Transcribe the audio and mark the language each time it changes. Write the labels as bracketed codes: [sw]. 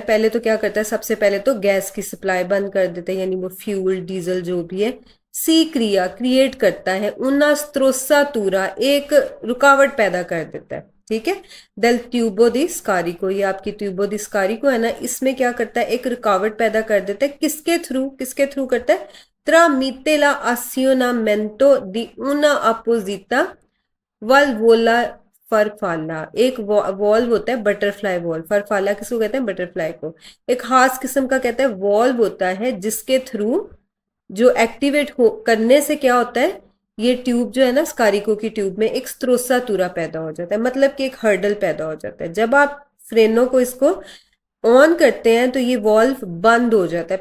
[hi] पहले तो क्या करता है, सबसे पहले तो गैस की सप्लाई बंद कर देता है, यानी वो फ्यूल डीजल जो भी है। [it] सी क्रिया क्रिएट करता है, उना स्त्रोसा तूरा, [hi] एक रुकावट पैदा कर देता है। ठीक है, [it] डेल ट्यूबो दी स्कारिको, [hi] ये आपकी ट्यूबो दी स्कारिको है ना, इसमें क्या करता है? एक रुकावट पैदा कर देता है। किसके थ्रू? किसके थ्रू करता है? [it] tramite la azionamento di una apposita valvola फरफाला। [hi] एक वॉल्व होता है, बटरफ्लाई वॉल्व। फरफाला किसको कहते हैं? बटरफ्लाई को। एक खास किस्म का कहता है वॉल्व होता है जिसके थ्रू, जो एक्टिवेट हो करने से क्या होता है, ये ट्यूब जो है ना, स्कारिको की ट्यूब में एक [it] स्त्रोसा तूरा [hi] पैदा हो जाता है, मतलब कि एक हर्डल पैदा हो जाता है। जब आप फ्रेनो को इसको ऑन करते हैं तो ये वॉल्व बंद हो जाता है।